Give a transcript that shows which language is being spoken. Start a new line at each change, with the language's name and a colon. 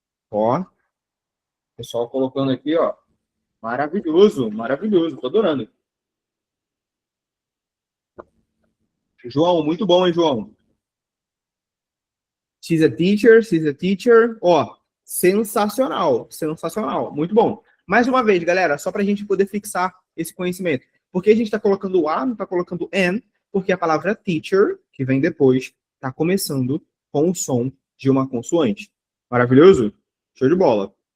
Portuguese: Ó. Pessoal colocando aqui, ó. Maravilhoso, maravilhoso. Tô adorando. João, muito bom, hein, João?
English: She's a teacher, she's a teacher.
Portuguese: Ó, sensacional, sensacional. Muito bom. Mais uma vez, galera, só para a gente poder fixar esse conhecimento. Porque a gente está colocando o A, não está colocando N, porque a palavra teacher, que vem depois, está começando com o som de uma consoante. Maravilhoso? Show de bola.